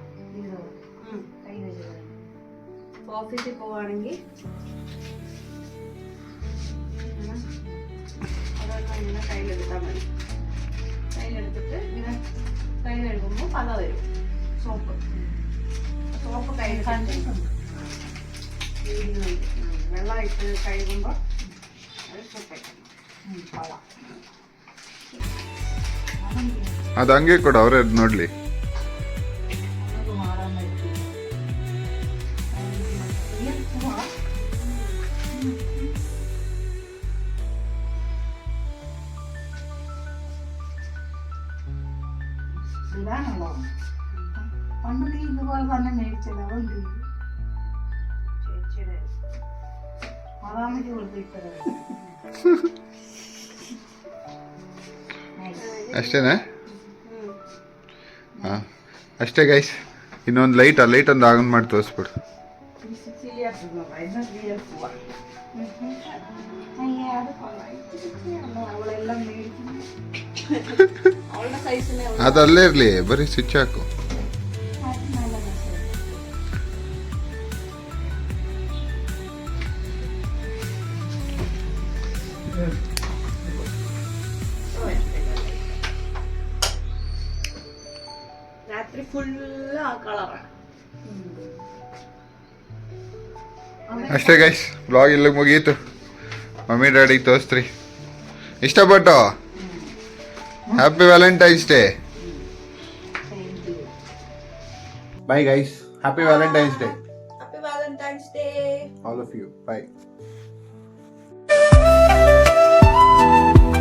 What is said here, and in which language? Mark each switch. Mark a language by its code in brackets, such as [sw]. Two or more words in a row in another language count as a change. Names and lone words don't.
[ml] ഓഫീസിൽ പോവാണെങ്കിൽ അതൊക്കെ ഇങ്ങനെ കയ്യിലെടുത്താൽ മതി. കയ്യിലെടുത്തിട്ട് ഇങ്ങനെ കൈ കഴുകുമ്പോൾ പത വരും. സോപ്പ് കയ്യിൽ വെള്ളം ഇട്ട് കഴുകുമ്പോൾ അത് സൂപ്പായിട്ട് പത. [kn] ಅದು ಹಂಗೆ ಕೊಡು, ಅವರೇ ನೋಡ್ಲಿ. [ml] ഇതാണല്ലോ പണ്ട് നീ ഇതുപോലെ തന്നെ മേടിച്ചല്ലോ, അതുകൊണ്ട് ചേച്ചിയുടെ മറാമയ്ക്ക് കൊടുത്തിട്ടത്. [kn] ಅಷ್ಟೇನಾ? ಹಾಂ ಅಷ್ಟೇ ಗೈಸ್. ಇನ್ನೊಂದು ಲೈಟ್ ಒಂದು ಆನ್ ಮಾಡಿ ತೋರಿಸ್ಬಿಡು. [ml] അവളെല്ലാം മേടിക്കുന്നു. അവളുടെ സൈസിനെ [kn] ಅದಲ್ಲೇ ಇರಲಿ, ಬರೀ ಸ್ವಿಚ್ ಹಾಕು. [ml] രാത്രി ഫുള്ള് ആ കളറാണ്. [kn] ಅಷ್ಟೇ ಗೈಸ್, ಬ್ಲಾಗ್ ಇಲ್ಲಿಗೆ ಮುಗೀತು. ಮಮ್ಮಿ ಡ್ಯಾಡಿಗೆ ತೋರಿಸ್ರಿ. ಇಷ್ಟಪಟ್ಟು [en] Happy Valentine's Day. Bye guys, Happy Valentine's Day. Happy Valentine's Day. All of you. [kn] ಬಾಯ್.